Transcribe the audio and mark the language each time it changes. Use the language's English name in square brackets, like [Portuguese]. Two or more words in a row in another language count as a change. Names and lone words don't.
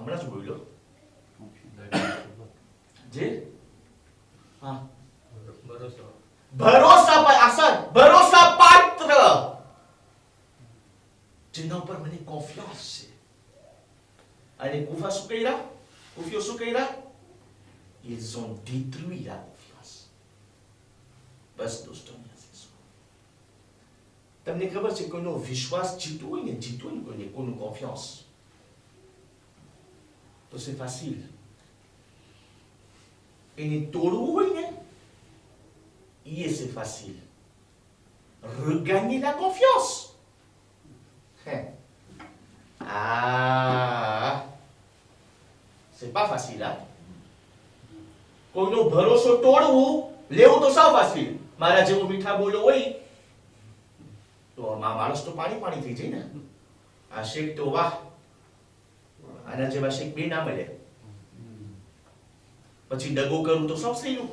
[Gujarati] હમણાં જ બોલ્યો જે હા ભરોસા પર આસન ભરોસા પાત્ર, જેના ઉપર મને કોન્ફિડન્સ છે. અને કુફા શું કર્યા? કુફીઓ શું કર્યા? [French] Ils ont détruit la confiance. [Gujarati] બસ દોસ્તો, તમને ખબર છે કોઈનો વિશ્વાસ જીતવો હોય ને કોઈનો કોન્ફિડન્સ, તો [French] c'est facile. [Gujarati] એને તોડવું હોય ને [French] c'est facile. Regagner la confiance. C'est pas facile, hein? [Gujarati] કોઈનો ભરોસો તોડવું, લેવું તો સાવ ફાસીલ. મારા જેવો મીઠા બોલો હોય તો માણસ તો પાણી થઈ જાય ને. આ શેખ તો વાહ, આના જેવા શેખ બે ના મળે. પછી દગો કરું તો સૌ સહેલું.